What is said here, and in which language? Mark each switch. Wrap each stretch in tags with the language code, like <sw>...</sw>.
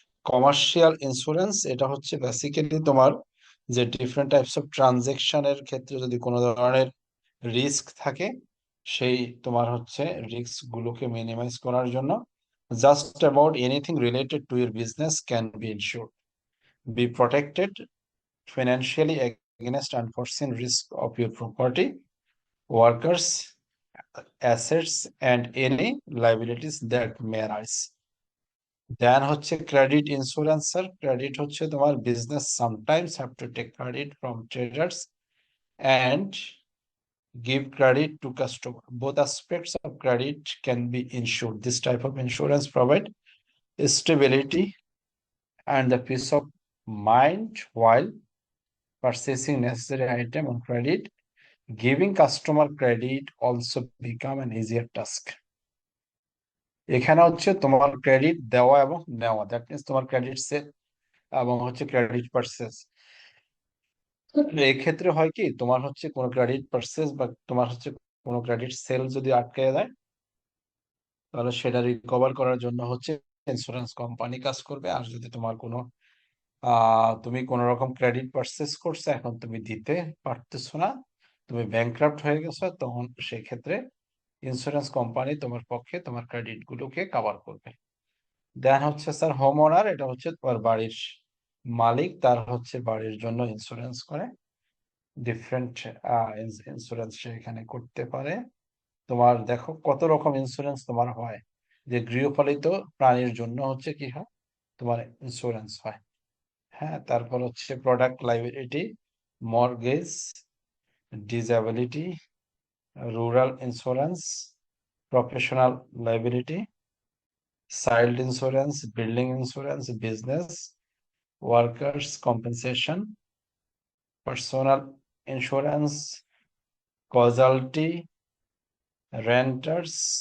<bn>Commercial insurance এটা হচ্ছে basically তোমার যে ডিফারেন্ট টাইপস অফ ট্রানজেকশনের ক্ষেত্রে যদি কোনো ধরনের রিস্ক থাকে, সেই তোমার হচ্ছে রিস্ক গুলোকে মিনিমাইজ করার জন্য,</bn> <en>Just about anything related to your business can be insured, be protected financially against unforeseen risk of your property, workers, assets and any liabilities that may arise.</en> <bn>দেন হচ্ছে ক্রেডিট ইন্স্যুরেন্স। স্যার ক্রেডিট হচ্ছে তোমার</bn> <en>Business sometimes have to take credit from traders and give credit to customer. Both aspects of credit can be insured. This type of insurance provide stability and the peace of mind while purchasing necessary item on credit. Giving customer credit also become an easier task.</en> <bn>এখানে হচ্ছে তোমার credit দেওয়া এবং নেওয়া, that means তোমার credit sell এবং হচ্ছে credit purchase. এক্ষেত্রে হয় কি, তোমার হচ্ছে কোনো ক্রেডিট পারচেস বা তোমার হচ্ছে কোনো ক্রেডিট সেল যদি আটকে যায়, তাহলে সেটা রিকভার করার জন্য হচ্ছে ইন্স্যুরেন্স কোম্পানি কাজ করবে। আর যদি তোমার কোনো তুমি কোনো রকম ক্রেডিট পারচেস করছো, এখন তুমি দিতে পারতেছো না, তুমি ব্যাংক্রাফট হয়ে গেছো, তখন সেক্ষেত্রে ইন্স্যুরেন্স কোম্পানি তোমার পক্ষে তোমার ক্রেডিট গুলোকে কভার করবে। দেন হচ্ছে স্যার হোম ওনার, এটা হচ্ছে তোমার বাড়ির মালিক, তার হচ্ছে বাড়ির জন্য ইন্স্যুরেন্স করে, ডিফারেন্ট ইন্স্যুরেন্স সে এখানে করতে পারে। তোমার দেখো কত রকম ইন্স্যুরেন্স তোমার হয়, যে গৃহপালিত প্রাণীর জন্য হচ্ছে কি হয়, তোমার ইন্স্যুরেন্স হয়। হ্যাঁ, তারপর হচ্ছে</bn> <en>product liability, mortgage, disability, rural insurance, professional liability, child insurance, building insurance, business, workers' compensation, personal insurance, causalty, renters,</en>